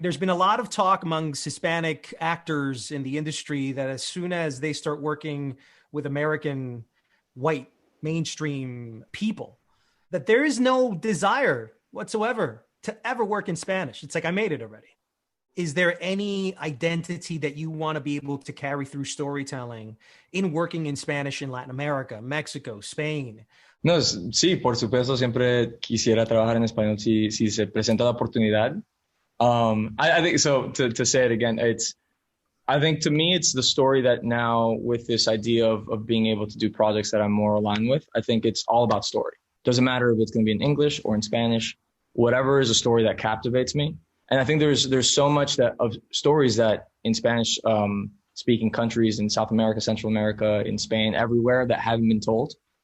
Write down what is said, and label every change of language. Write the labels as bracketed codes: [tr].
[en] There's been a lot of talk amongst Hispanic actors in the industry that as soon as they start working with American white mainstream people, that there is no desire whatsoever to ever work in Spanish. It's like, I made it already. is there any identity that you want to be able to carry through storytelling in working in Spanish in Latin America, Mexico, Spain? [es] No, sí, por supuesto, siempre quisiera trabajar en español si se presenta la oportunidad. [en] I think so. To say it again, I think to me, it's the story that now with this idea of being able to do projects that I'm more aligned with, I think it's all about story. Doesn't matter if it's going to be in English or in Spanish, whatever is a story that captivates me. And I think there's so much of stories that in Spanish speaking countries in South America, Central America, in Spain, everywhere that haven't been told.